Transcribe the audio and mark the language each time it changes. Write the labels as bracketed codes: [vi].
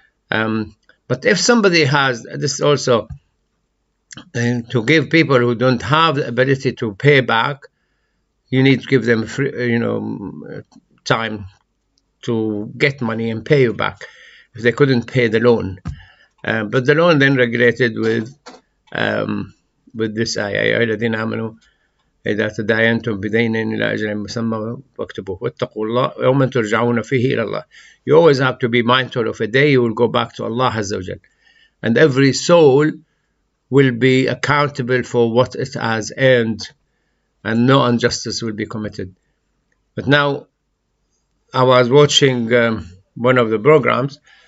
[en] But if somebody has this also to give people who don't have the ability to pay back, you need to give them free, time to get money and pay you back if they couldn't pay the loan. But the loan then regulated with this ayah [ar] الذين آمنوا إذا تداينتم بدين إلى أجل مسمى فاكتبوه واتقوا الله يوما ترجعون فيه إلى الله. [en] You always have to be mindful of a day you will go back to Allah Azza wa Jal, and every soul will be accountable for what it has earned, and no injustice will be committed. But now I was watching one of the programs.